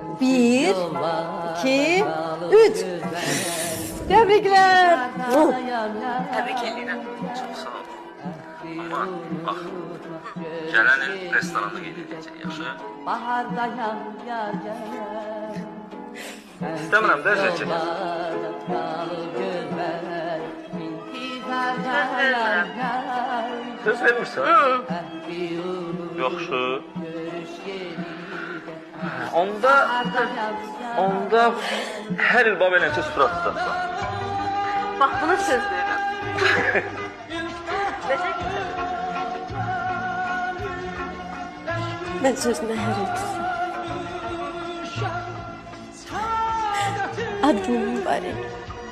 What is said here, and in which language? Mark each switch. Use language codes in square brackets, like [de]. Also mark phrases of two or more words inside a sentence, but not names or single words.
[tr] Bir, iki, üç. Tebrikler. Oh. Tebrik ederim. [az] Çox sağ ol. Ama bax, gələn il restoranda qeyd edəcək, yaxşı? Bahardayan yar gələr. İstəmirəm də əziyyət çəkəsən. Söz vermirsən? Yaxşı. Onda hər il bab eləcə surat tutarsan. Bax, buna söz verirəm. Necə güzel. [tr] Ben sözüne her etsin. Adın mübarek.